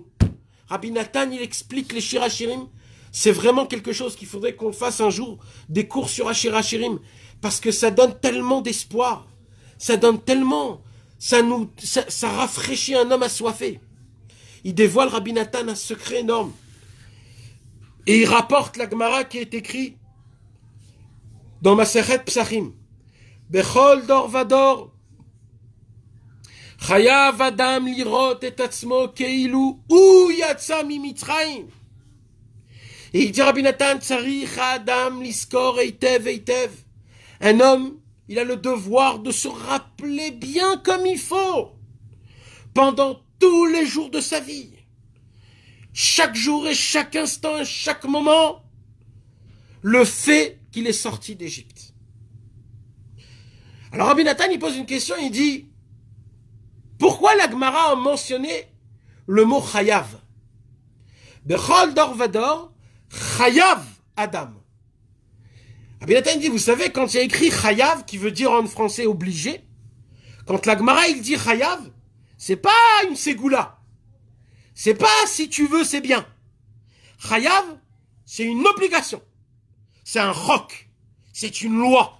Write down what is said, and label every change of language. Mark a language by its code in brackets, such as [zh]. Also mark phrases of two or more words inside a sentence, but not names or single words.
[fr] Rabbi Nathan, il explique les Shir HaShirim. C'est vraiment quelque chose qu'il faudrait qu'on fasse un jour, des cours sur Shir HaShirim, parce que ça donne tellement d'espoir, ça donne tellement, ça rafraîchit un homme assoiffé. Il dévoile, Rabbi Nathan, un secret énorme. Et il rapporte la Gemara qui est écrit dans [he] מסכת פסחים. בכל דור ודור חייב אדם לראות את עצמו כאילו הוא יצא ממצרים. [fr] Et il dit Rabbi Nathan, [he] צריך אדם לזכור היטב היטב. [fr] Un homme, il a le devoir de se rappeler bien comme il faut, pendant tous les jours de sa vie, chaque jour et chaque instant et chaque moment, le fait qu'il est sorti d'Égypte. Alors Rabbi Nathan, il pose une question, il dit, pourquoi la Gemara a mentionné le mot chayav? [he] בכל דור ודור חייב אדם. [fr] Rabbi Nathan dit, vous savez, quand il y a écrit chayav, qui veut dire en français obligé, quand la Gemara il dit chayav, c'est pas une ségoula. C'est pas si tu veux, c'est bien. Chayav, c'est une obligation. C'est un roc. C'est une loi.